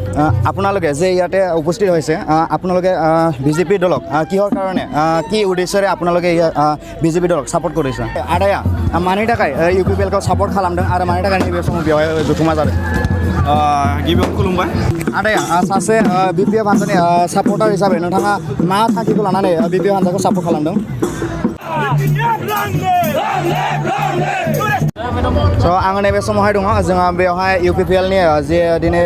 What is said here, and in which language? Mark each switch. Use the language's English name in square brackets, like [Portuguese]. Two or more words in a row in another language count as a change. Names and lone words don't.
[Assamese] আপোনালোকে যে ইয়াতে উপস্থিত হৈছে আপোনালোকে বিজেপি দলক কিহৰ কাৰণে কি উদ্দেশ্যৰে আপোনালোকে বিজেপি দলক সাপোर्ट কৰিছে [Bodo] आदाया मानि थाखाय UPPLखौ सापোर्ट खालामदों आरो मानि थाखाय नैबे समाव बेवहाय जथुमा जादों गिबियावनो खुलुमबाय आदाया सासे BPF हान्जानि सापर्टार हिसाबै नोंथाङा मा थांखिखौ लानानै BPF हान्जाखौ सापर्ट खालामदों आङो नैबे समावहाय दङ जोंहा बेवहाय UPPLनि जे दिनै